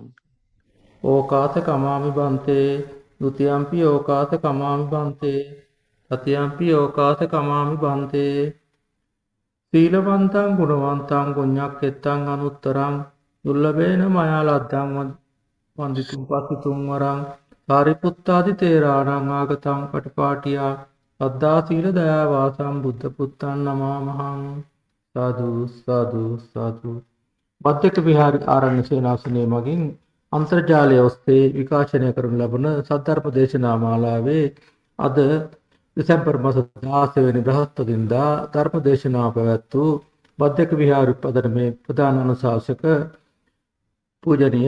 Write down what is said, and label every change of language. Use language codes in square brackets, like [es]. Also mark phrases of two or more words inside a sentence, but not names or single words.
[pi] ඕකාස කමාමි බන්තේ ဒ ුතියම්පි ඕකාස කමාමි බන්තේ තතියම්පි ඕකාස කමාමි බන්තේ සීලවන්තං ගුණවන්තං පුඤ්ඤක්ඛෙත්තං අනුත්තරං දුර්ලභේන මයා ලද්දං වන්දිතුම් පස්සිතුම් වරං සාරිපුත්තාදි තේරාණං ආගතං පටිපාටියා සද්ධා සීල දයා වාසං බුද්ධ පුත්තං නමාමහං සාදු සාදු සාදු [si] බද්දක විහාර ආරණ්‍ය සේනාසනයේ මගින් අන්තර්ජාලය ඔස්සේ විකාශනය කරනු ලබන සද්ධර්ම දේශනා මාලාවේ අද දෙසැම්බර් මාස 16 වෙනි බ්‍රහස්පතින්දා ධර්ම දේශනාව පැවැත් වූ බද්දක විහාර උපදනමේ ප්‍රධාන අනුශාසක පූජනීය